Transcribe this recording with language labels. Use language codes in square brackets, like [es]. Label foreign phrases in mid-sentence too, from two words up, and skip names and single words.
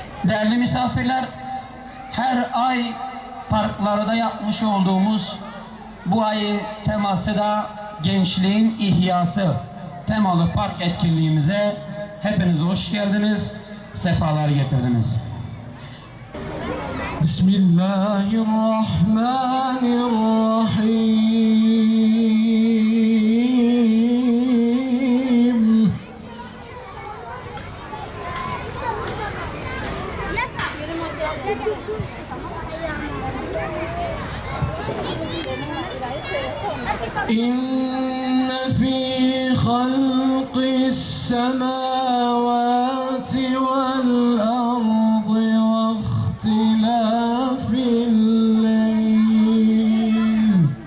[tr] Değerli misafirler, her ay parklarda yapmış olduğumuz bu ayın teması da gençliğin ihyası temalı park etkinliğimize hepiniz hoş geldiniz, sefalar getirdiniz. [ar] Bismillahirrahmanirrahim. إن في خلق السماوات والأرض واختلاف الليل